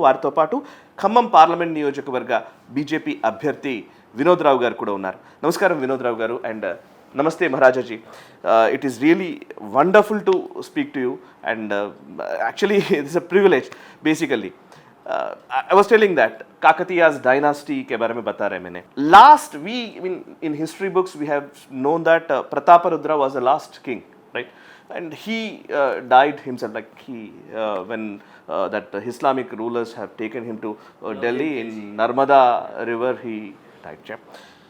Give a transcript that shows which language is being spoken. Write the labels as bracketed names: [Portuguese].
[Telugu] వారితో పాటు ఖమ్మం పార్లమెంట్ నియోజకవర్గ బీజేపీ అభ్యర్థి వినోద్ రావు గారు కూడా ఉన్నారు. [English] నమస్కారం వినోద్ రావు గారు, అండ్ నమస్తే Maharajaji. It is really wonderful to speak to you, and actually it's a privilege basically. I was telling that Kakatiya's dynasty [Hindi] के बारे में बता रहे मैंने. [English] Last we in history books we have known that Prataparudra was the last king, right? And he died himself, like he when that Islamic rulers have taken him to Delhi in Narmada river, he died. Yeah?